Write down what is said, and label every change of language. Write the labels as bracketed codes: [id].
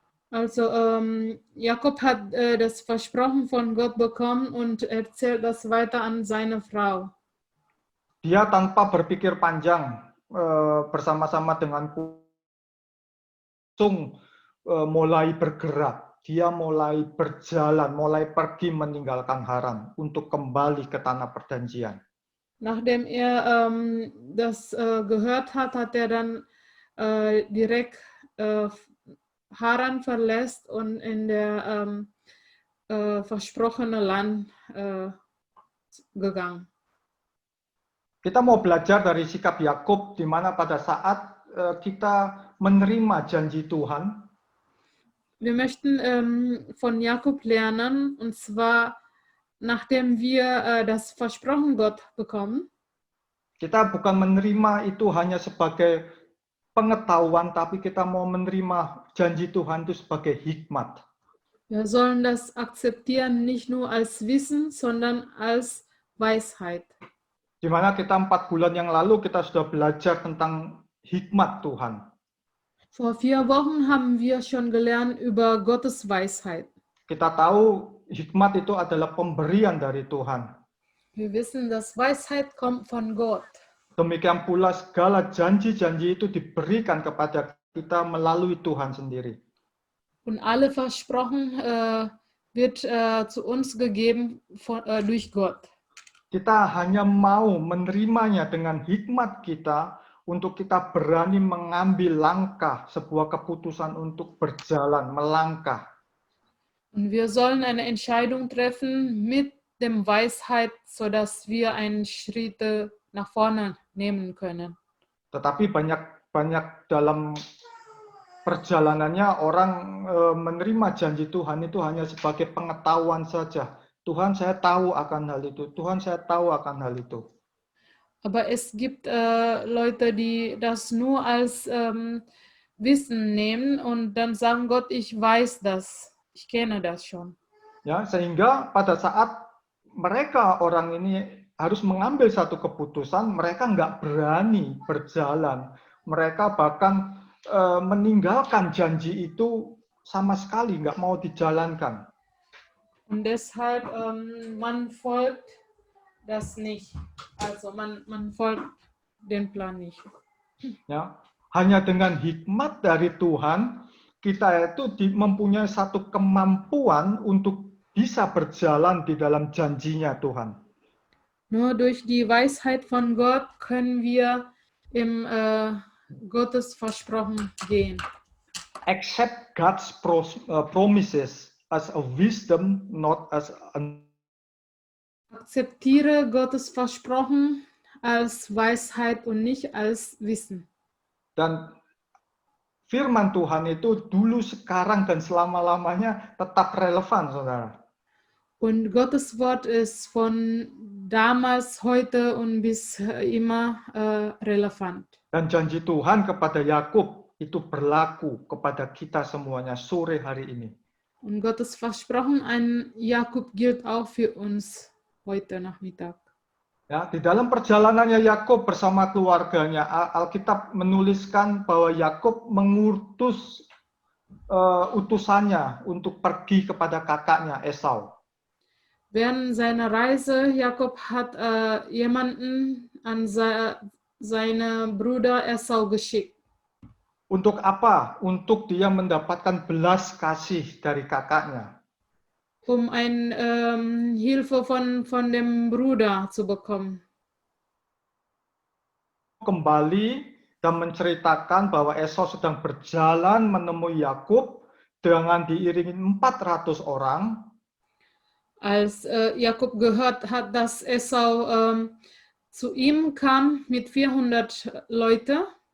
[de] Also Jakob hat das Versprochen von Gott bekommen und erzählt das weiter an seine Frau. [id] Dia tanpa berpikir panjang bersama-sama dengan langsung mulai bergerak. Dia mulai berjalan, mulai pergi meninggalkan Haran untuk kembali ke tanah perjanjian. [de] Nachdem er das gehört hat, hat er dann direkt Haran verlässt und in der versprochene Land gegangen. [id] Kita mau belajar dari sikap Yakub, di mana pada saat kita menerima janji Tuhan, [de] Wir möchten von Jakob lernen, und zwar nachdem wir das Versprochen Gott bekommen, [id] kita bukan menerima itu hanya sebagai pengetahuan, tapi kita mau menerima janji Tuhan itu sebagai hikmat. [de] wir sollen das akzeptieren, nicht nur als Wissen, sondern als Weisheit. [id] Di mana kita 4 bulan yang lalu kita sudah belajar tentang hikmat Tuhan. [de] Vor 4 Wochen haben wir schon gelernt über Gottes Weisheit. [id] Kita tahu hikmat itu adalah pemberian dari Tuhan. [de] Wir wissen, dass Weisheit kommt von Gott. [id] Demikian pula segala janji-janji itu diberikan kepada kita melalui Tuhan sendiri. [de] Und alle Versprochen wird zu uns gegeben durch Gott. [id] Kita hanya mau menerimanya dengan hikmat kita untuk kita berani mengambil langkah, sebuah keputusan untuk berjalan, melangkah. [de] Und wir sollen eine Entscheidung treffen mit dem Weisheit, sodass wir einen Schritt nach vorne nehmen können. [id] Tetapi banyak dalam perjalanannya orang menerima janji Tuhan itu hanya sebagai pengetahuan saja. Tuhan, saya tahu akan hal itu. Tuhan, saya tahu akan hal itu. [de] Aber es gibt Leute, die das nur als Wissen nehmen und dann sagen, Gott, ich weiß das. Ich kenne das schon. [id] Ya, sehingga pada saat mereka orang ini harus mengambil satu keputusan, mereka nggak berani berjalan. Mereka bahkan meninggalkan janji itu sama sekali, nggak mau dijalankan. [de] Und deshalb, man folgt das nicht. Also man folgt den Plan nicht. [id] Ya, hanya dengan hikmat dari Tuhan, kita itu mempunyai satu kemampuan untuk bisa berjalan di dalam janjinya Tuhan. [de] Nur durch die Weisheit von Gott können wir im Gottes Versprochen gehen. [en] Accept God's promises as a wisdom, not as an... [de] Akzeptiere Gottes Versprochen als Weisheit und nicht als Wissen. [id] Dan firman Tuhan itu dulu, sekarang, dan selama-lamanya tetap relevan, saudara. [de] Und Gottes Wort ist von damals, heute und bis immer relevant. [id] Dan janji Tuhan kepada Yakub itu berlaku kepada kita semuanya sore hari ini. [de] Und Gottes Versprochen an Jakob gilt auch für uns heute Nachmittag. [id] Ya, di dalam perjalanannya Yakub bersama keluarganya, Alkitab menuliskan bahwa Yakub mengutus utusannya untuk pergi kepada kakaknya Esau. [de] Während seiner Reise, Jakob hat jemanden an seine Bruder Esau geschickt. [id] Untuk apa? Untuk dia mendapatkan belas kasih dari kakaknya. [de] Um Hilfe von dem Bruder zu bekommen. [id] Kembali dan menceritakan bahwa Esau sedang berjalan menemui Yakub dengan diiringi 400 orang. [de] Als Jakob gehört hat, dass Esau zu ihm kam mit 400 Leute.